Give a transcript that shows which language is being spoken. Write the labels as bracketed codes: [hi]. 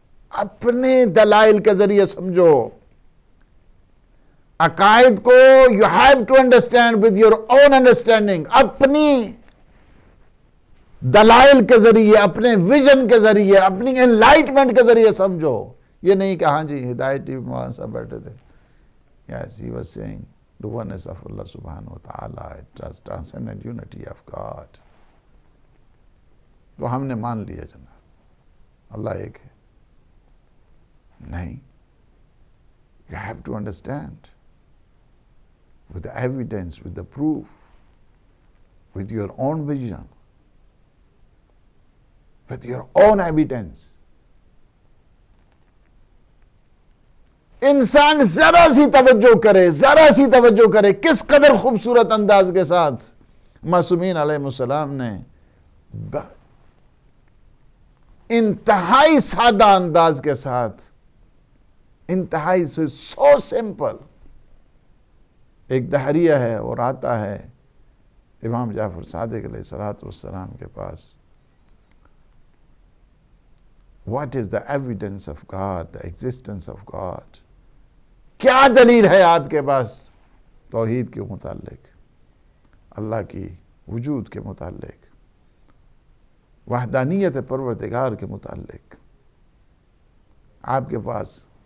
[ur] اپنے دلائل کے ذریعے سمجھو عقائد کو۔ [en] You have to understand with your own understanding، [ur] اپنی دلائل کے ذریعے، اپنے ویژن کے ذریعے، اپنی انلائٹمنٹ کے ذریعے سمجھو۔ یہ نہیں کہ ہاں جی ہدایت ٹی وی مولانا صاحب بیٹھے تھے. [en] Yes, he was saying the oneness of Allah subhanahu wa ta'ala, transcendent unity of God. [ur] تو ہم نے مان لیا جناب اللہ ایک ہے. [en] نہیں, you have to understand with the evidence, with the proof, with your own vision, with your own evidence. [ur] انسان ذرا سی توجہ کرے کس قدر خوبصورت انداز کے ساتھ معصومین علیہ السلام نے انتہائی سادہ انداز کے ساتھ انتہائی سے سو سمپل. ایک دہریہ ہے اور آتا ہے امام جعفر صادق علیہ الصلوۃ والسلام کے پاس. [en] What is the evidence of God, the existence of God? [ur] کیا دلیل ہے آپ کے پاس توحید کے متعلق, اللہ کی وجود کے متعلق, وحدانیت پروردگار کے متعلق؟ آپ کے پاس